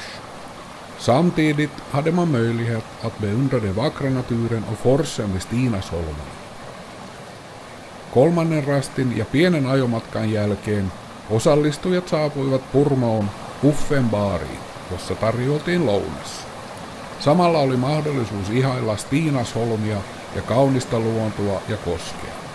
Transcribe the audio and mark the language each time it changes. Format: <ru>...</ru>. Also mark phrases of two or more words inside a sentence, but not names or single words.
<sv>Samtidigt hade man möjlighet att beundra den vackra naturen och forsen vid Stinasholmen.</sv> <fi>Kolmannen rastin ja pienen ajomatkan jälkeen osallistujat saapuivat Purmoon Uffen baariin, jossa tarjoltiin lounas. Samalla oli mahdollisuus ihailla Stinasholmia ja kaunista luontoa ja koskea.</fi>